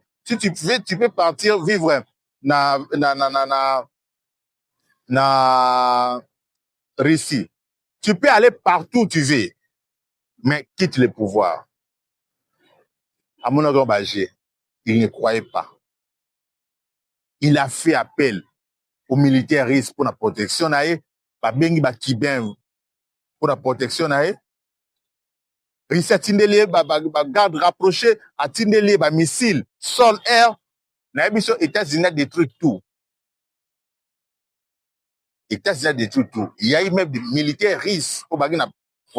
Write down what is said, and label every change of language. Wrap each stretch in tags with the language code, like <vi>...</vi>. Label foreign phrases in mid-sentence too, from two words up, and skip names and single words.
<fr>Si tu veux, tu peux partir vivre na Russie. Tu peux aller partout où tu veux, mais quitte le pouvoir. À mon avis, il ne croyait pas. Il a fait appel aux militaires russes pour la protection.</fr> <ln>Ba bengi ba Cubain</ln> <fr>pour la protection.</fr> <ln>Russie a tindeli ba</ln> <fr>garde rapproché,</fr> <ln>a tindeli ba missile,</ln> <fr>sol, air. Les États-Unis détruit tout. États-Unis détruit tout. Il y a eu même des militaires russes pour la protection.</fr>